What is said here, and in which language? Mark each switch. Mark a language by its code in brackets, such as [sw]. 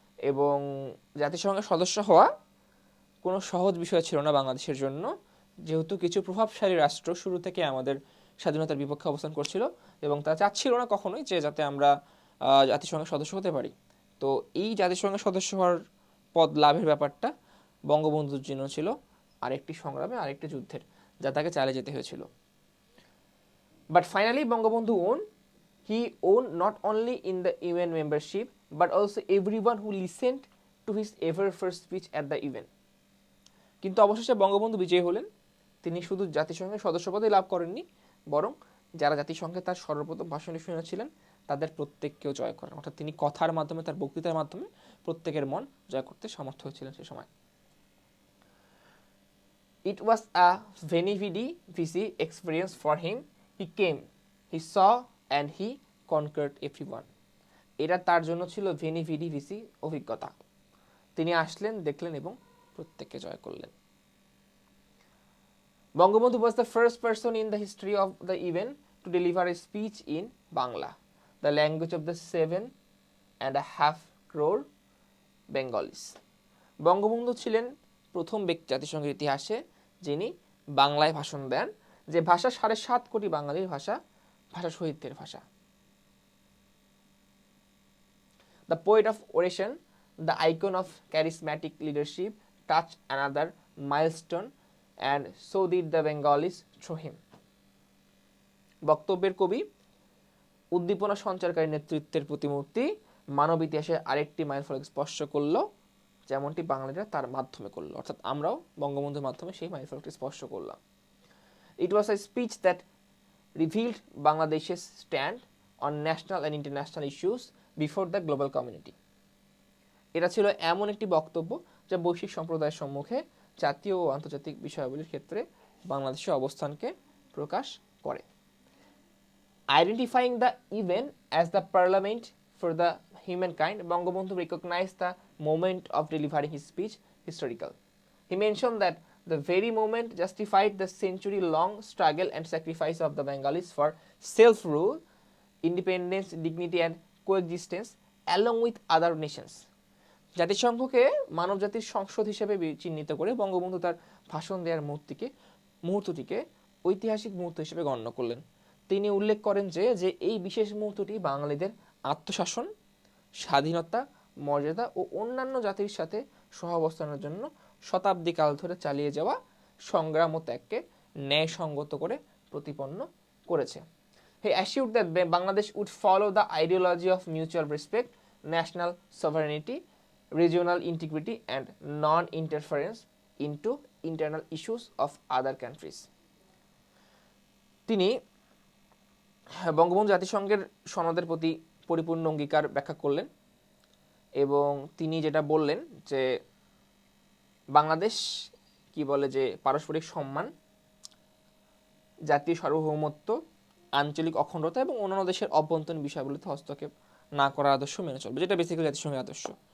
[bn] এবং জাতিসংঘের সদস্য হওয়া কোনো সহজ বিষয় ছিল না বাংলাদেশের জন্য, যেহেতু কিছু প্রভাবশালী রাষ্ট্র শুরু থেকে আমাদের স্বাধীনতার বিপক্ষে অবস্থান করছিল এবং তারা চাচ্ছিল না কখনোই যে যাতে আমরা জাতিসংঘের সদস্য হতে পারি। তো এই জাতিসংঘের সদস্য হওয়ার পদ লাভের ব্যাপারটা বঙ্গবন্ধুর জন্য ছিল আরেকটি সংগ্রামে, আরেকটি যুদ্ধের, যা তাকে চালিয়ে যেতে হয়েছিল। [en] But finally Bangabandhu he won not only in the UN membership but also everyone who listened to his ever first speech at the UN. [bn] কিন্তু অবশেষে বঙ্গবন্ধু বিজয়ী হলেন। তিনি শুধু জাতিসংঘের সদস্যপদই লাভ করেননি, বরং যারা জাতিসংঘে তার সর্বপ্রথম ভাষণটি শুনেছিলেন তাদের প্রত্যেককেও জয় করেন। অর্থাৎ তিনি কথার মাধ্যমে, তার বক্তৃতার মাধ্যমে প্রত্যেকের মন জয় করতে সমর্থ হয়েছিলেন সে সময়। [en] It was a very busy experience for him. He came, he saw and he conquered everyone. [bn] এটা তার জন্য ছিল [en] very busy [bn] অভিজ্ঞতা। তিনি আসলেন, দেখলেন এবং প্রত্যেককে জয় করলেন। [en] Bangabandhu was the first person in the history of the event to deliver a speech in Bangla, the language of the 7.5 crore Bengalis. [bn] Bangabandhu ছিলেন প্রথম ব্যক্তি জাতিসংঘের ইতিহাসে যিনি বাংলায় ভাষণ দেন, যে ভাষা 7.5 কোটি বাঙালির ভাষা, ভাষা শহীদদের ভাষা। [en] The poet of oration, the icon of charismatic leadership, touched another milestone, and so did the Bengalis through him. [bn] বক্তব্যের কবি, উদ্দীপনা সঞ্চারকারী নেতৃত্বের প্রতিমূর্তি মানব ইতিহাসে আরেকটি মাইলফলক স্পর্শ করলো, যেমনটি বাঙালিরা তার মাধ্যমে করলো। অর্থাৎ আমরাও বঙ্গবন্ধুর মাধ্যমে সেই মাইলফলকটি স্পর্শ করলাম। [en] It was a speech that revealed Bangladesh's stand on national and international issues before the global community. [bn] এটা ছিল এমন একটি বক্তব্য যা বৈশ্বিক সম্প্রদায়ের সম্মুখে জাতীয় ও আন্তর্জাতিক বিষয়াবলীর ক্ষেত্রে বাংলাদেশের অবস্থানকে প্রকাশ করে। [en] Identifying the event as the parliament for the humankind, Bangabandhu recognized the moment of delivering his speech historical. He mentioned that the very moment justified the century-long struggle and sacrifice of the Bengalis for self-rule, independence, dignity and coexistence along with other nations. [bn] জাতিসংঘকে মানবজাতির সংসদ হিসেবে চিহ্নিত করে বঙ্গবন্ধু তার ভাষণ দেওয়ার মুহূর্তটিকে ঐতিহাসিক মুহূর্ত হিসেবে গণ্য করলেন। তিনি উল্লেখ করেন যে এই বিশেষ মুহূর্তটি বাঙালিদের আত্মশাসন, স্বাধীনতা, মর্যাদা ও অন্যান্য জাতির সাথে সহাবস্থানের জন্য শতাব্দী কাল ধরে চালিয়ে যাওয়া সংগ্রাম ও ত্যাগকে ন্যায়সঙ্গত করে প্রতিপন্ন করেছে। [en] He assured that Bangladesh would follow the ideology of mutual respect, national sovereignty, regional integrity and non-interference into internal issues of other countries. [bn] তিনি বঙ্গবন্ধু জাতিসংঘের সনদের প্রতি পরিপূর্ণ অঙ্গীকার ব্যাখ্যা করলেন এবং তিনি যেটা বললেন যে বাংলাদেশ কি বলে যে পারস্পরিক সম্মান, জাতীয় সার্বভৌমত্ব, আঞ্চলিক অখণ্ডতা এবং অন্যান্য দেশের অভ্যন্তরীণ বিষয়গুলোতে হস্তক্ষেপ না করার আদর্শ মেনে চলবে, যেটা বেসিক্যালি জাতিসংঘের আদর্শ।